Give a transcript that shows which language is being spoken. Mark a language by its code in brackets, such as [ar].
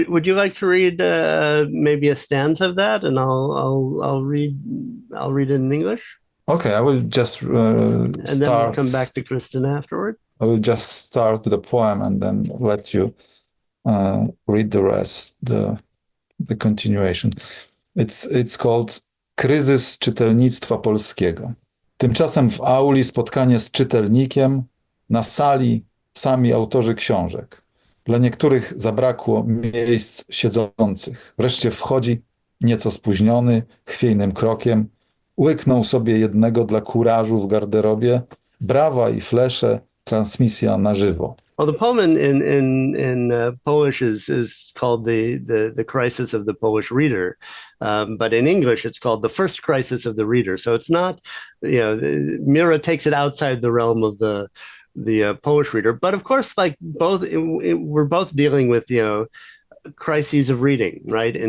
[en] Would you like to read maybe a stanza of that, and I'll read it in English? Okay, I will just And then we'll start. come back to Krystyna afterward. I will just start the poem and then let you read the rest, the continuation. It's called Kryzys czytelnictwa polskiego. [pl] Tymczasem w auli spotkanie z czytelnikiem, na sali sami autorzy książek. Dla niektórych zabrakło miejsc siedzących. Wreszcie wchodzi, nieco spóźniony, chwiejnym krokiem, łyknął sobie jednego dla kurażu w garderobie, brawa i flesze, transmisja na żywo. [en] Well, the poem in Polish is called the crisis of the Polish reader, but in English it's called the first crisis of the reader. So it's not, Mira takes it outside the realm of the Polish reader, but of course, like we're both dealing with crises of reading, right?